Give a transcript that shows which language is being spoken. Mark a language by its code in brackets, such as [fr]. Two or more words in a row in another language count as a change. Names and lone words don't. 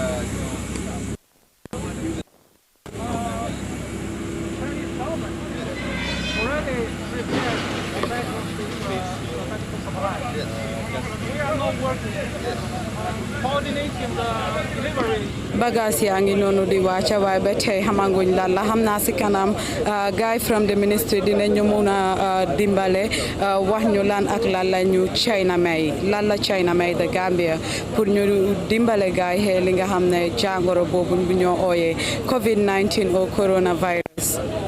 [en] already prepared the back of the medical supply. We are not working. Coordinating the delivery. [wo] Bagasi yaa ngi noonu di wàcca waaye ba tey xamanguñ lan la xam naa si kanam guy [en] from the ministry [wo] dina ñu mun a dimbale wax ñu lan ak lan la ñu China may lan la China may the Gambia pour ñu dimbale gaay xee li nga xam ne jàngoro boobu bu ñoo ooyee COVID-19 or coronavirus.